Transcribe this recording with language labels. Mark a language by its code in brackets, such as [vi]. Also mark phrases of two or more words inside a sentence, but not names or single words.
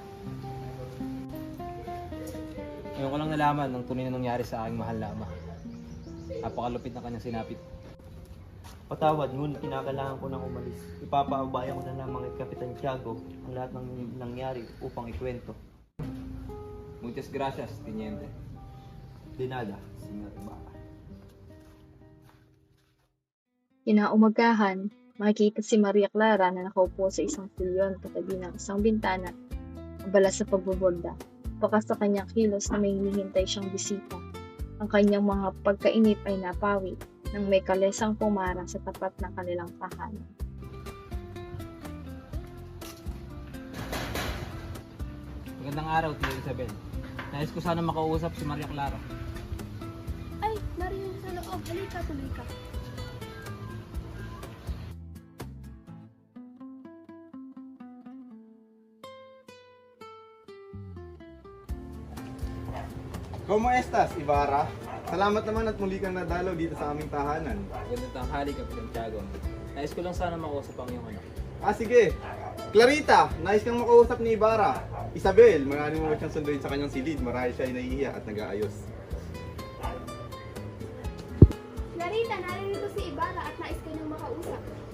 [tl] Ngayon ko lang nalaman ng tunay na nangyari sa aking mahal na ama. Napakalupit na kanyang sinapit. Patawad, ngunit kinakailangan ko nang umalis. Ipapaabayan ko na lamang kay Kapitan Tiago ang lahat ng nangyari upang ikwento. [es] Muchas gracias, Teniente. De nada, Senyor Ibarra. [tl] Kinaumagahan, makikita si Maria Clara na nakaupo sa isang silyon katabi ng isang bintana, abala sa pagboborda. Baka sa kanyang kilos na may hinihintay siyang bisita. Ang kanyang mga pagkainip ay napawi nang may kalesang pumarang sa tapat ng kanilang tahanan. Magandang araw, Tia Isabel. Nais ko sana makausap si Maria Clara. Ay, nariyan sa loob. Halika, tuloy ka. [es] ¿Cómo estás, Ibarra? [tl] Salamat naman at muli kang nadalaw dito sa aming tahanan. Magandang tanghali, Kapitan Tiago. Nais ko lang sana makausap ang iyong anak. Sige. Clarita, nais kang makausap ni Ibarra. Isabel, marami mo siyang sunduin sa kanyang silid. Marahil siya ay nahihiya at nag-aayos. Clarita, narito si Ibarra at nais kanyang makausap.